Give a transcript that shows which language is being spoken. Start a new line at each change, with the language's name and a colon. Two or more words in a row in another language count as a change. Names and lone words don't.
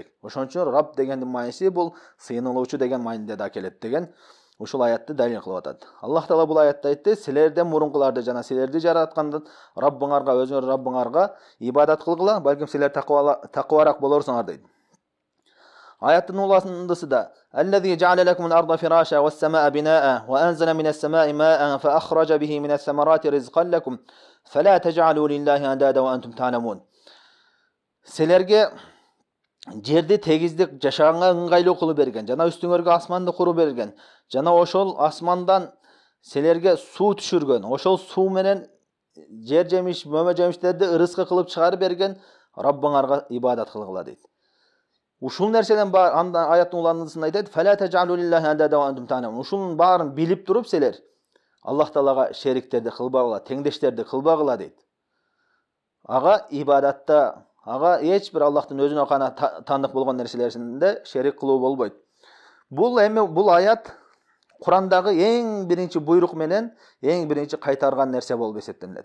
Kyrgyz: Ошон үчүн Рабб дегендин мааниси бул сыйынылуучу деген мааниде да келет деген ушул аятты далил кылып атат. Аллах Таала бул аятта айтты: "Силерден мурункуларды жана силерди жараткан Раббыңарга, өзүңөр Раббыңарга ибадат кылгыла, балким силер такыбарак болорсуңар" дейт. Аяттын уландысы да:
Arabic: "الذي جعل لكم الأرض فراشا والسماء بناء وأنزل من السماء ماء فأخرج به من الثمرات رزقا لكم فلا تجعلوا لله أندادا وأنتم تعلمون".
Kyrgyz: Силерге жерди тегиздик жашаганга ыңгайлуу кылып берген, жана үстүңөргө асманды куруп берген, жана ошол асмандан силерге суу түшүргөн, ошол суу менен жер жемиш, мөмө жемиштерди ырыскы кылып чыгарып берген Раббыңарга ибадат кылгыла дейт. Ушул нерседен бар аяттын уландысында айтат:
Arabic: "فلا تجعلوا لله أندادا وأنتم تعلمون".
Kyrgyz: Ушунун баарын билип туруп силер Аллах Таалага шериктерди кылбагыла, теңдештерди кылбагыла дейт. Ага ибадатта, ага эч бир Аллахтын өзүнө гана таандык болгон нерселеринде шерик кылуу болбойт. Бул аят Курандагы эң биринчи буйрук менен эң биринчи кайтарган нерсе болуп эсептелет.